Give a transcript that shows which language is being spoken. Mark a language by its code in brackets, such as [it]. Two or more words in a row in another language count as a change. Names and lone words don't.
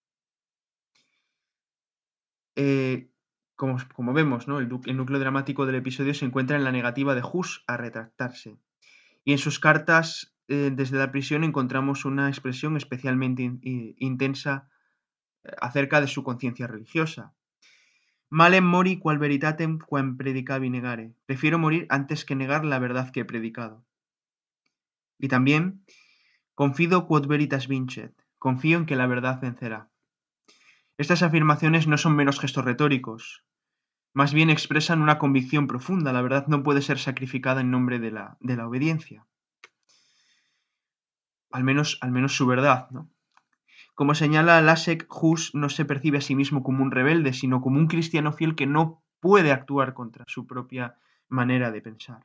[es] Como vemos, ¿no? El núcleo dramático del episodio se encuentra en la negativa de Hus a retractarse. Y en sus cartas desde la prisión encontramos una expresión especialmente intensa acerca de su conciencia religiosa. [la] Malem mori qual veritatem quam predicavi negare. [es] Prefiero morir antes que negar la verdad que he predicado. Y también, [la] confido quod veritas vincet. [es] Confío en que la verdad vencerá. Estas afirmaciones no son meros gestos retóricos, más bien expresan una convicción profunda. La verdad no puede ser sacrificada en nombre de la obediencia. Al menos su verdad, ¿no? Como señala Lasek, Hus no se percibe a sí mismo como un rebelde, sino como un cristiano fiel que no puede actuar contra su propia manera de pensar.